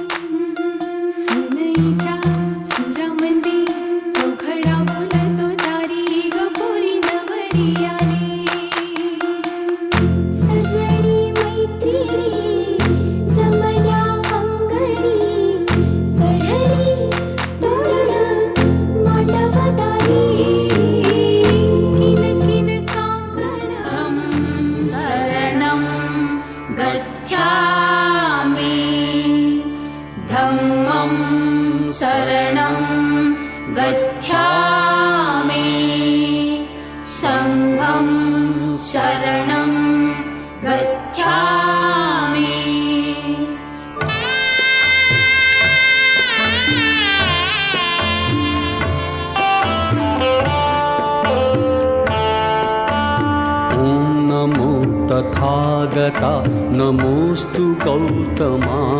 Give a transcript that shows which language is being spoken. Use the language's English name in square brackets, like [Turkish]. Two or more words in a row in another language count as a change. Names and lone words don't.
[Marathi] सनईच्या सुरामध्ये चौघडा बोलतो दारी ग पोरी नवरी आली। सजनी मैत्रिणी जमल्या अंगणी, चढली तोरण मांडवदारी, किन किन काकणं [Pali] शरणं गच्छामि, धम्मं शरणं गच्छामि, संघं शरणं गच्छामि। [Marathi] ॐ नमो तथागता नमोस्तु गौतमा।